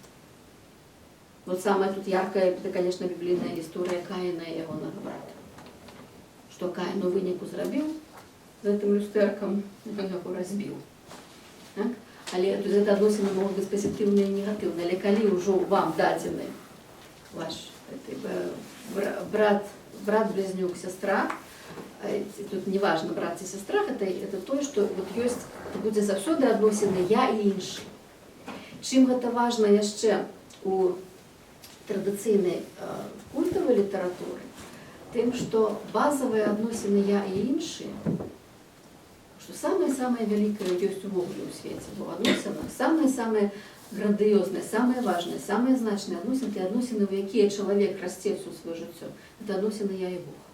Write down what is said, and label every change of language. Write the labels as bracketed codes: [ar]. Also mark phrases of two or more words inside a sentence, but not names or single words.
[ru] Вот самая тут яркая, это, конечно, [be] біблійная гісторыя Каіна і ягонага брата. Што Каін у выніку зрабіў з гэтым люстэркам, ён яго разбіў. Так? Але гэта адносіны могуць быць пазітыўныя і негатыўныя. Але калі ўжо вам дадзены ваш брат-близнюк, сестра, тут не важно, брат ці сестра, это тое, што вот ёсць, будзе заўсёды адносіны я і іншы. Чым гэта важна яшчэ у традыцыйнай культавай літаратуры, тым, што базавыя адносіны я і іншыя, што самае-самае вялікае ёсць увогуле ў свеце, бо адносінах самае-самае грандыёзнае, самае важнае, самае значнае адносіны, тыя адносіны, у якія чалавек расце ўсё сваё жыццё, это адносіны я і Бог.